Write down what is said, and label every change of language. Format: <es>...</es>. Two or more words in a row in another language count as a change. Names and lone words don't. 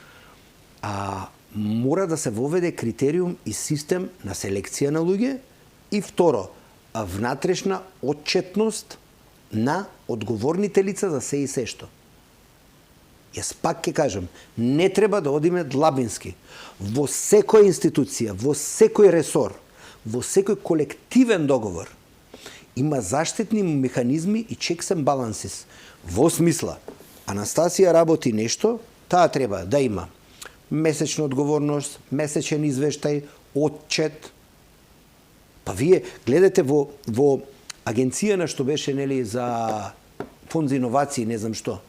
<mk>Мора да се воведе критериум и систем на селекција на луѓе и второ, внатрешна отчетност на одговорните лица за се и се што. Јас пак ќе кажам, не треба да одиме длабински. Во секоја институција, во секој ресор, во секој колективен договор има заштитни механизми и</mk> <en>checks and balances.</en> <mk>Во смисла, Анастасија работи нешто, таа треба да има месечна одговорност, месечен извештај, отчет. Па вие гледате во агенција на што беше нели за фонд за иновации, не знам што.</mk>